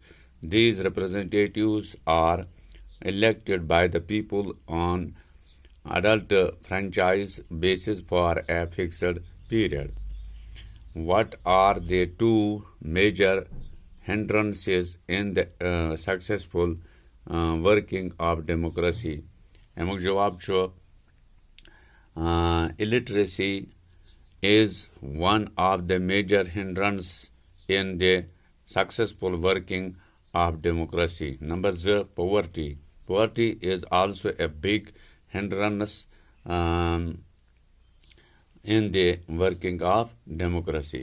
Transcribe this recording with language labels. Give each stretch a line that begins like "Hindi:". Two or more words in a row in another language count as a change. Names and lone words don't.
English: These representatives are elected by the people on adult franchise basis for a fixed period. What are the two major hindrances in the successful working of democracy?
Kashmiri: अमुक जवाब छो
English: illiteracy is one of the major hindrance in the successful working of democracy. Number 2, poverty. Poverty is also a big hindrance in the working of democracy.